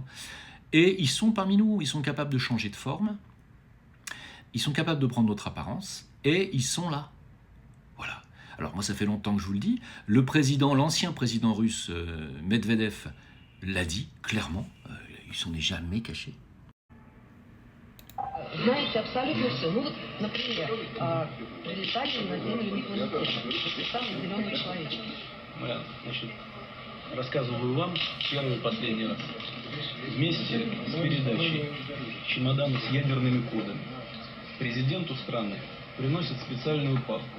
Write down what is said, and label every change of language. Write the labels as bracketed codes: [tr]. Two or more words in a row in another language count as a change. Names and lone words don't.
[fr] Et ils sont parmi nous. Ils sont capables de changer de forme. Ils sont capables de prendre notre apparence et ils sont là. Voilà. Alors moi, ça fait longtemps que je vous le dis. L'ancien président russe Medvedev l'a dit clairement. Il s'en est jamais caché. [ru] Знаете абсолютно все. Ну вот, например, прилетали на Землю инопланетяне, самые зеленые человечки. Значит, рассказываю вам первый и последний раз. Вместе с передачей чемодана с ядерными кодами президенту страны приносят специальную папку.